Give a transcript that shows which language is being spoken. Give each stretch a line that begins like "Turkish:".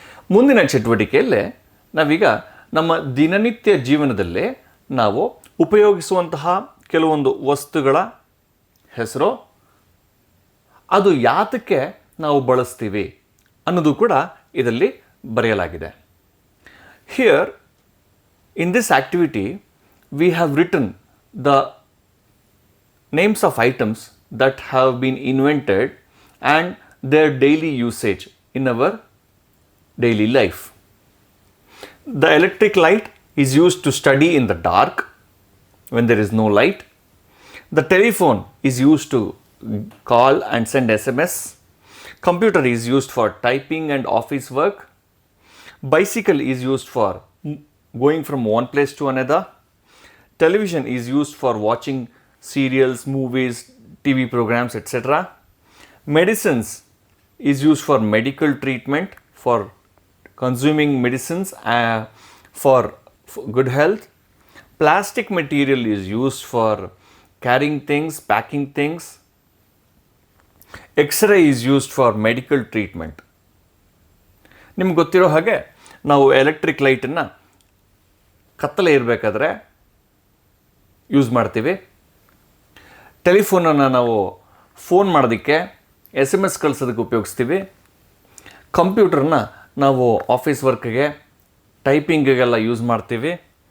Kannada: ಮುಂದಿನ ಚಟುವಟಿಕೆಯಲ್ಲೇ ನಾವೀಗ ನಮ್ಮ ದಿನನಿತ್ಯ ಜೀವನದಲ್ಲಿ ನಾವು ಉಪಯೋಗಿಸುವಂತಹ ಕೆಲವೊಂದು ವಸ್ತುಗಳ ಹೆಸರು, ಅದು ಯಾತಕ್ಕೆ ನಾವು ಬಳಸ್ತೀವಿ ಅನ್ನೋದು ಕೂಡ ಇದರಲ್ಲಿ ಬರೆಯಲಾಗಿದೆ.
English: Here in this activity we have written the names of items that have been invented and their daily usage in our daily life. The electric light is used to study in the dark when there is no light. The telephone is used to call and send SMS. Computer is used for typing and office work. Bicycle is used for going from one place to another. Television is used for watching serials, movies, TV programs, etc. Medicines is used for medical treatment, for consuming medicines for good health. Plastic material is used for carrying things, packing things. X-ray is used for medical treatment.
Kannada: ನಿಮ್ಗೆ ಗೊತ್ತಿರೋ ಹಾಗೆ ನಾವು electric ಲೈಟನ್ನು ಕತ್ತಲೆ ಇರಬೇಕಾದ್ರೆ use ಮಾಡ್ತೀವಿ. ಟೆಲಿಫೋನನ್ನು ನಾವು phone ಮಾಡೋದಕ್ಕೆ, SMS ಕಳಿಸೋದಕ್ಕೆ ಉಪಯೋಗಿಸ್ತೀವಿ. ಕಂಪ್ಯೂಟರ್ನ ನಾವು ಆಫೀಸ್ ವರ್ಕ್ಗೆ, ಟೈಪಿಂಗಿಗೆಲ್ಲ ಯೂಸ್ ಮಾಡ್ತೀವಿ.